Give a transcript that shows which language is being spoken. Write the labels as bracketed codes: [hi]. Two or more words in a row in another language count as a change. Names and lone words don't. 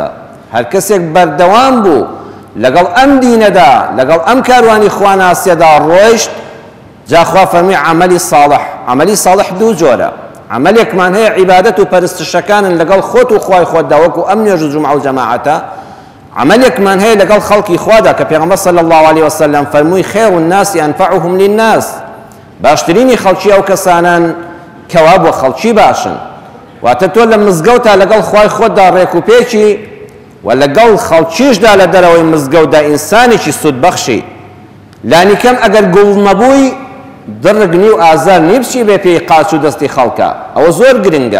[ckb] هەر کەسێک بەردەوام بوو لەگەڵ ئەم دینەدا، لەگەڵ ئەم کاروانی خواناسیەدا ڕۆیشت، جا خوا فەرمی عەمەلی ساڵح. عەمەلی ساڵح دوو جۆرە. عەمەلێکمان هەیە عیبادەت و پەرستشەکانن لەگەڵ خۆت و خوای خۆتدا، وەکو ئەم نوێژ و جومعە و جەماعەتە. عملێکمان هەیە لەگەڵ خەڵکی خوادا کە پێغەمبەر [ar] صلی الله عليه وسلم [ckb] فەرمووی [ar] خێر الناس أنفعهم للناس، [ckb] باشترینی خەڵکی ئەو کەسانن کەوا بۆ خەڵکی باشن. واتە تۆ لە مزگەوتا لەگەڵ خوای خۆتدا ڕێک و پێچی و لەگەڵ خەڵکیشدا لە دەرەوەی مزگەوتدا ئینسانێکی سودبەخشی. لانی کەم ئەگەر گوڵ نەبووی دڕگنی و ئازار نی بچی بێ پێی قاچ و دەستی خەڵکە، ئەوە زۆر گرنگە.